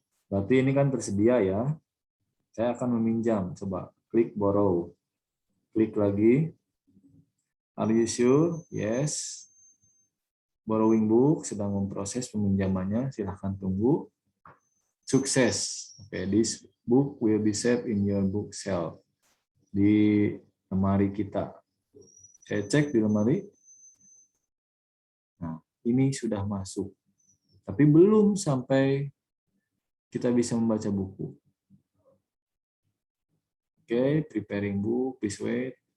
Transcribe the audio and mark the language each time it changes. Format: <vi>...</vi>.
<id>Berarti ini kan tersedia ya. Saya akan meminjam. Coba klik borrow. Klik lagi.</id> <en>Are you sure? Yes.</en> <id>Borrowing book sedang memproses peminjamannya. Silahkan tunggu. Sukses.</id> <en>Oke, this book will be saved in your bookshelf.</en> <id>Di lemari kita. Saya cek di lemari. Nah, ini sudah masuk. Tapi belum sampai kita bisa membaca buku.</id> <en>Oke, preparing book, please wait.</en>